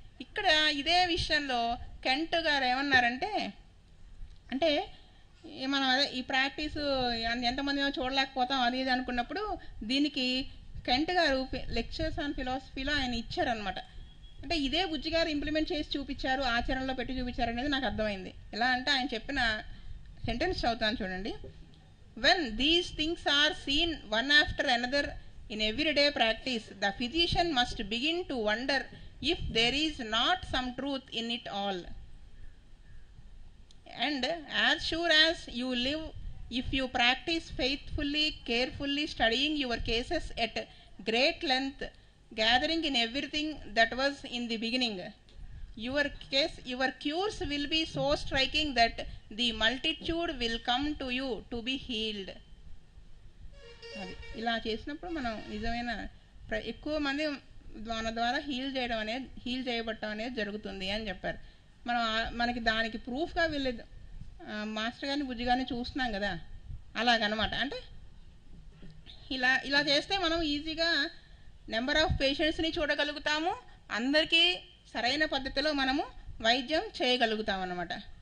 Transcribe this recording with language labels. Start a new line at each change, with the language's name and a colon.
Telugu: ఇక్కడ ఇదే విషయంలో కెంట్ గారు ఏమన్నారంటే, అంటే మనం అదే ఈ ప్రాక్టీసు ఎంతమంది చూడలేకపోతాం అది ఇది అనుకున్నప్పుడు దీనికి కెంట్ గారు లెక్చర్స్ ఆన్ ఫిలాసఫీలో ఆయన ఇచ్చారనమాట. అంటే ఇదే బుజ్జిగారు ఇంప్లిమెంట్ చేసి చూపించారు, ఆచరణలో పెట్టి చూపించారు అనేది నాకు అర్థమైంది. ఎలా అంటే ఆయన చెప్పిన సెంటెన్స్ చదువుతాను చూడండి.
English: When these things are seen one after another in everyday practice, the physician must begin to wonder if there is not some truth in it all. And as sure as you live, if you practice faithfully, carefully, studying your cases at great length, gathering in everything that was in the beginning, your cures will be so striking that the multitude will come to you to be healed.
Telugu: అది ఇలా చేసినప్పుడు మనం నిజమైన ఎక్కువ మంది మన ద్వారా heal చేయబడటం అనేది జరుగుతుంది అని చెప్పారు. మనకి దానికి ప్రూఫ్గా వీళ్ళు మాస్టర్ గారిని బుజ్జి గారిని చూస్తున్నాం కదా, అలాగనమాట. అంటే ఇలా చేస్తే మనం ఈజీగా నెంబర్ ఆఫ్ పేషెంట్స్ని చూడగలుగుతాము, అందరికీ సరైన పద్ధతిలో మనము వైద్యం చేయగలుగుతాం అన్నమాట.